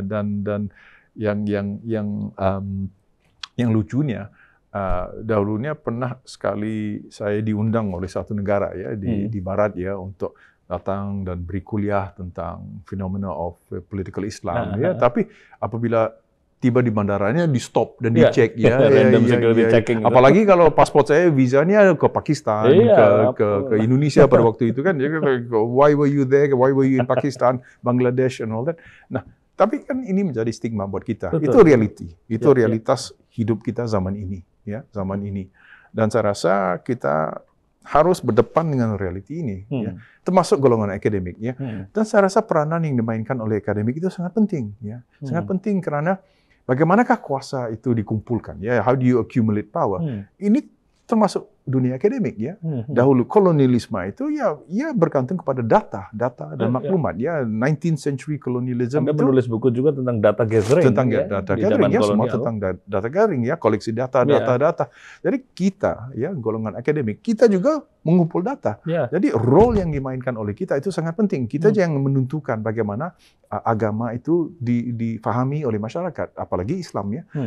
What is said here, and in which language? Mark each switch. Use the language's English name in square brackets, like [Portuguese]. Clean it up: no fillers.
[Malay] Dan yang lucunya dahulunya pernah sekali saya diundang oleh satu negara ya di Barat ya untuk datang dan beri kuliah tentang fenomena [English] of political Islam [Malay] ya. Tapi apabila tiba di bandaranya di stop dan dicek [English] checking. [Malay] Apalagi kalau paspor saya visanya ke Pakistan, ke Indonesia pada waktu itu kan. [English] Why were you there? Why were you in Pakistan, Bangladesh and all that? [Malay] Nah, tapi kan ini menjadi stigma buat kita. Betul. Itu reality. Itu realitas hidup kita zaman ini ya, zaman ini. Dan saya rasa kita harus berdepan dengan reality ini ya. Termasuk golongan akademik ya. Dan saya rasa peranan yang dimainkan oleh akademik itu sangat penting ya. Sangat penting karena bagaimanakah kuasa itu dikumpulkan? Ya, [English] how do you accumulate power? [Malay] Ini termasuk dunia akademik ya. Dahulu kolonialisme itu ya bergantung kepada data dan maklumat ya. [English] 19th century colonialism. [Malay] Anda menulis buku juga tentang data gathering. Tentang data gathering ya, semua tentang data gathering ya, koleksi data. Jadi kita ya golongan akademik, kita juga mengumpul data. Jadi role yang dimainkan oleh kita itu sangat penting. Kita jangan menentukan bagaimana agama itu difahami oleh masyarakat, apalagi Islam ya.